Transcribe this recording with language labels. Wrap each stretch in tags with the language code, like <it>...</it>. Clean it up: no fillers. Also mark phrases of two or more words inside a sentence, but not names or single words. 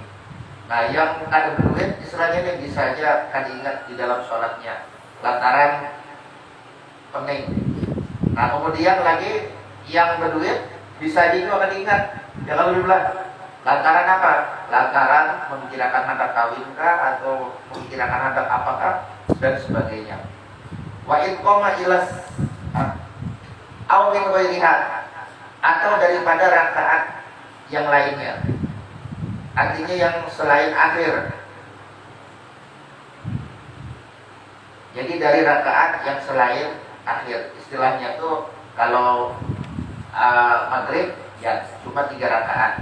<bjn>Nah yang kada berduit istilahnya dia bisa aja kada ingat di dalam sholatnya, lantaran pening. Nah kemudian lagi yang berduit bisa juga kada ingat, jangan lebih belah. Lantaran apa? Lantaran memikirkan hendak kawin kah, atau memikirkan hendak apakah dan sebagainya.</bjn> <ar>Wa in qama ilas aw min ghairiha,</ar> <id>atau daripada rakaat yang lainnya. Artinya yang selain akhir. Jadi dari rakaat yang selain akhir.</id> <bjn>Istilahnya tuh kalau maghrib ya cuma 3 rakaat.</bjn>